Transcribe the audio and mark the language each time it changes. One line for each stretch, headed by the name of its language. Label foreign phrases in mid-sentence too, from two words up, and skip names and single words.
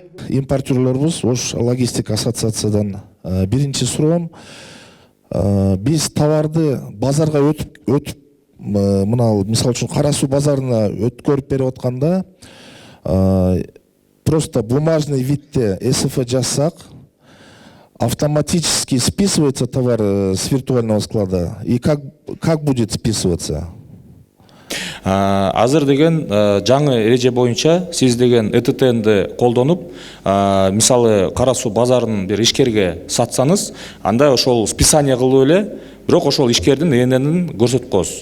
Kyrgyz: Импортерлорбуз Ош логистик ассоциациядан биринчи суроом, биз товарды базарга өтүп мына мисалы үчүн Кара Суу базарына өткөрүп берип атканда
Russian: просто бумажный видде
Kyrgyz: СФ жазсак,
Russian: автоматически списывается товар с виртуального склада. И как будет списываться?
Kyrgyz: Азыр деген жаңы эреже боюнча сиз деген ЭТТНди колдонуп, мисалы Кара Суу базарынын бир ишкерге сатсаңыз, анда ошол списание кылып эле, бирок ошол ишкердин ЭННин көрсөтүп коесуз.